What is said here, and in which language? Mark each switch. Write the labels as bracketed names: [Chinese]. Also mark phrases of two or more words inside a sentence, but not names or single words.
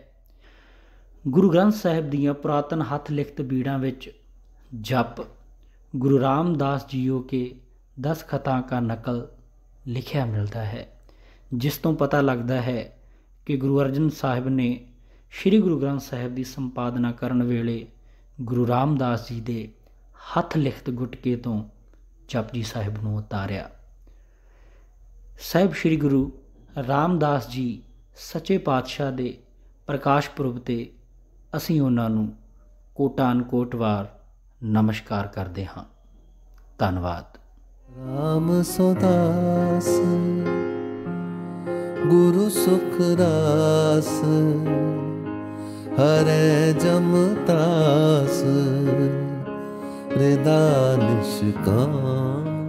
[Punjabi] ਗੁਰੂ ਗ੍ਰੰਥ ਸਾਹਿਬ ਦੀਆਂ ਪੁਰਾਤਨ ਹੱਥ ਲਿਖਤ ਬੀੜਾਂ ਵਿੱਚ ਜਪ ਗੁਰੂ ਰਾਮਦਾਸ ਜੀਓ ਕੇ 10 ਖਤਾਂ ਕਾ ਨਕਲ ਲਿਖਿਆ ਮਿਲਦਾ ਹੈ, ਜਿਸ ਤੋਂ ਪਤਾ ਲੱਗਦਾ ਹੈ ਕਿ ਗੁਰੂ ਅਰਜਨ ਸਾਹਿਬ ਨੇ ਸ਼੍ਰੀ ਗੁਰੂ ਗ੍ਰੰਥ ਸਾਹਿਬ ਦੀ ਸੰਪਾਦਨਾ ਕਰਨ ਵੇਲੇ ਗੁਰੂ ਰਾਮਦਾਸ ਜੀ ਦੇ ਹੱਥ ਲਿਖਤ ਗੁਟਕੇ ਤੋਂ ਜਪਜੀ ਸਾਹਿਬ ਨੂੰ ਉਤਾਰਿਆ। ਸਾਹਿਬ ਸ਼੍ਰੀ ਗੁਰੂ ਰਾਮਦਾਸ ਜੀ ਸੱਚੇ ਪਾਤਸ਼ਾਹ ਦੇ ਪ੍ਰਕਾਸ਼ ਪੁਰਬ 'ਤੇ ਅਸੀਂ ਉਹਨਾਂ ਨੂੰ ਕੋਟਾਨ ਕੋਟ ਵਾਰ ਨਮਸਕਾਰ ਕਰਦੇ ਹਾਂ। ਧੰਨਵਾਦ। ਰਾਮ ਸੋਦਾਸ ਗੁਰੂ ਸੁਖ ਰਾਸ, ਹਰੈ ਜਮ ਤਾਸ ਹਿਰਦੈ ਨਿਸ਼ਕਾਮ।